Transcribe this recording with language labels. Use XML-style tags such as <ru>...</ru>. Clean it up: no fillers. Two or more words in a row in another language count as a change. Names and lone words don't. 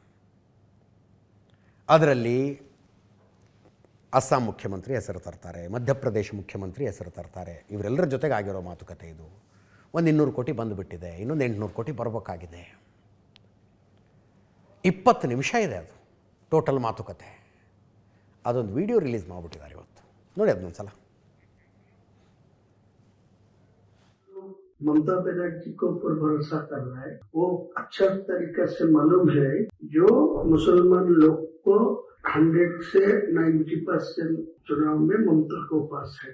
<kn>ಅದರಲ್ಲಿ ಅಸ್ಸಾಂ ಮುಖ್ಯಮಂತ್ರಿ ಹೆಸರು ತರ್ತಾರೆ, ಮಧ್ಯಪ್ರದೇಶ ಮುಖ್ಯಮಂತ್ರಿ ಹೆಸರು ತರ್ತಾರೆ. ಇವರೆಲ್ಲರ ಜೊತೆಗೆ ಆಗಿರೋ ಮಾತುಕತೆ ಇದು. ಒಂದು 200 ಕೋಟಿ ಬಂದುಬಿಟ್ಟಿದೆ, ಇನ್ನೊಂದು 800 ಕೋಟಿ ಬರಬೇಕಾಗಿದೆ. 20 ನಿಮಿಷ ಇದೆ ಅದು ಟೋಟಲ್ ಮಾತುಕತೆ. ಅದೊಂದು ವಿಡಿಯೋ ರಿಲೀಸ್ ಮಾಡಿಬಿಟ್ಟಿದ್ದಾರೆ ಇವತ್ತು. ನೋಡಿ ಅದನ್ನೊಂದು ಸಲ.</kn> <hi>ममता बनर्जी को ऊपर भरोसा कर रहा है, वो अच्छा तरीके से मालूम है जो मुसलमान लोग को 100 से 90% चुनाव में ममता को पास है।</hi>